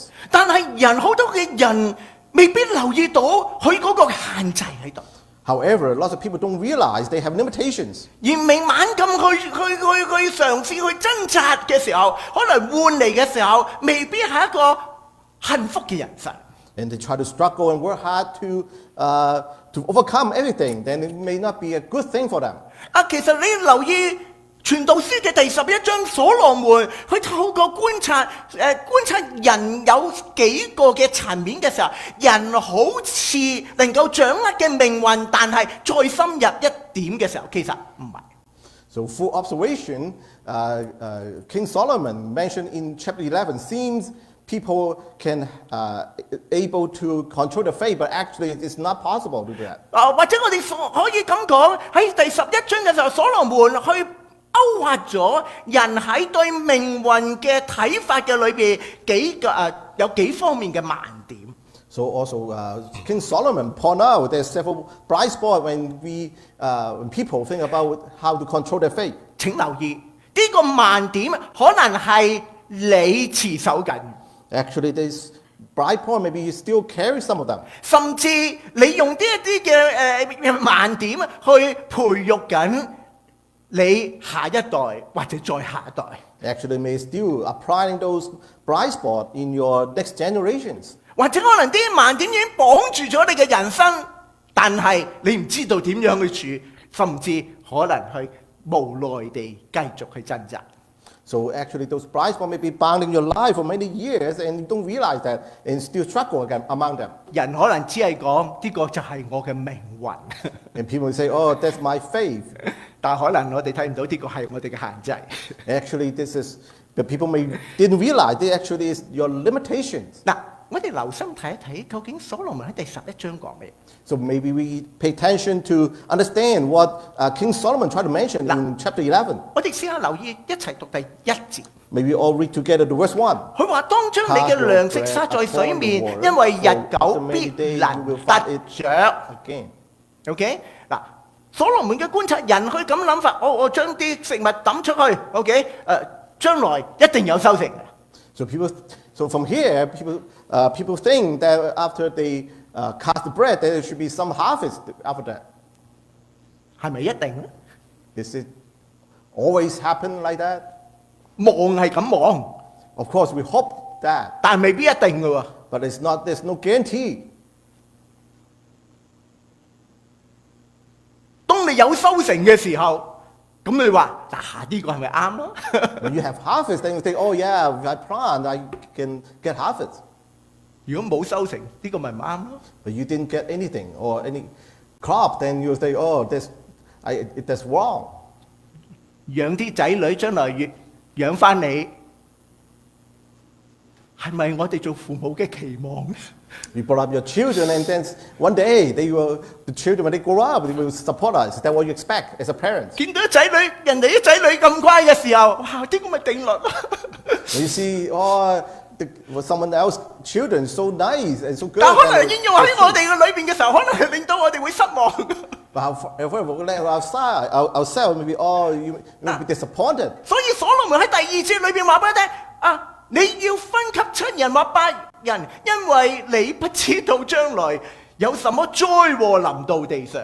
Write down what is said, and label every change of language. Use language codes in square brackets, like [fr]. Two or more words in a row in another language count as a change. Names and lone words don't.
[yue] 但係人好多嘅人未必留意到佢嗰個限制喺度。 [en] However, lots of people don't realize they have limitations. [yue] 而未猛咁去嘗試去掙扎嘅時候，可能換嚟嘅時候，未必係一個幸福嘅人生。 [en] And they try to struggle and work hard to overcome everything. Then it may not be a good thing for them. [yue] 其實你留意傳道書嘅第11章，所羅門佢透過觀察人有幾個嘅層面嘅時候，人好似能夠掌握嘅命運，但係再深入一點嘅時候，其實唔係。 [en] So full observation, King Solomon mentioned in chapter 11 seems people can able to control the faith, but actually it's not possible to do that. [yue] 或者我哋可以咁講，喺第11章嘅時候，所羅門去勾畫咗人喺對命運嘅睇法嘅裏邊有幾方面嘅盲點。 [en] So also King Solomon point out there's several blind spots when people think about how to control their faith. [yue] 請留意呢個盲點可能係你持守緊。 [en] Actually, this blind point maybe you still carry some of them. [yue] 甚至你用呢一啲嘅盲點去培育緊你下一代或者再下一代。 [en] Actually, may still applying those blind spots in your next generations. [yue] 或者可能啲盲點已經綁住咗你嘅人生，但係你唔知道點樣去處，甚至可能去無奈地繼續去掙扎。 [en] So actually, those blind spots may be bounding your life for many years, and you don't realize that, and still struggle among them. [yue] 人可能只係講呢個就係我嘅命運。 [en] And people will say, "Oh, that's my faith." [yue] 但可能我哋睇唔到呢個係我哋嘅限制。 [en] Actually, the people didn't realize that actually is your limitations. [yue] 嗱，我哋留心睇一睇，究竟所羅門喺第11章講咩？ [en] So maybe we pay attention to understand what King Solomon tried to mention in chapter 11. [yue] 我哋試下留意一齊讀第1節。 [en] Maybe we all read together the verse 1. [yue] 佢話：當將你嘅糧食撒在水面，因為日久必能得着。OK， 嗱，所羅門嘅觀察，人去咁諗法，我將啲食物抌出去 ，OK， 將來一定有收成。 [en] So from here, people think that after they cast the bread, there should be some harvest after that. [yue] 係咪一定咧 [en] Does it always happen like that? [yue] 望係咁望， [en] Of course, we hope that, [yue] 但係未必一定嘅喎。 [en] but there's no guarantee. [yue] 當你有收成嘅時候，咁你話嗱呢個係咪啱咯？ [en] When you have harvest, then you think, oh yeah, if I plant, I can get harvest. [yue] 如果冇收成，呢個咪唔啱咯？ [en] But you didn't get anything or any crop, then you say, oh, that's wrong. [yue] 養啲仔女將來養翻你，係咪我哋做父母嘅期望？ [en] You brought up your children, and then one day the children, when they grow up, they will support us. Is that what you expect as a parent? [yue] 見到人哋啲仔女咁乖嘅時候，哇！呢個咪定律咯。 [en] When you see, someone else's children so nice and so good. [yue] 但可能應用喺我哋嘅裏邊嘅時候，可能係令到我哋會失望。 [en] But ourselves, maybe you may be disappointed. [yue] 所以所羅門喺第2節裏邊話俾你聽， 你要分給7人或8人，因為你不知道將來有什麼災禍臨到地上。